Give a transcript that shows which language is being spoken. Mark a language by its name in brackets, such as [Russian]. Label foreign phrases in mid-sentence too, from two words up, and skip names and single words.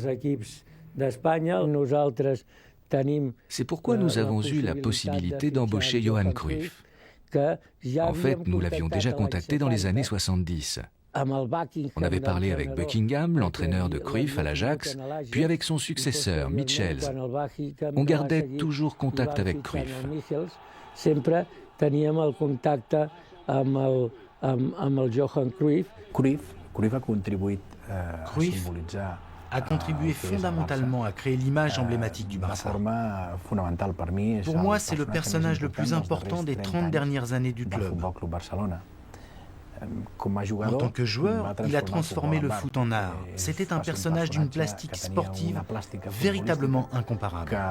[French] C'est pourquoi nous avons eu la possibilité d'embaucher Johan Cruyff. En fait, nous l'avions déjà contacté dans les années 70. On avait parlé avec Buckingham, l'entraîneur de Cruyff à l'Ajax, puis avec son successeur, Michels. On gardait toujours contact avec Cruyff. Cruyff a contribué fondamentalement à créer l'image emblématique du Barça. Pour moi, c'est le personnage le plus important des 30 dernières années du club. En tant que joueur, il a transformé le foot en art. C'était un personnage d'une plastique sportive véritablement incomparable.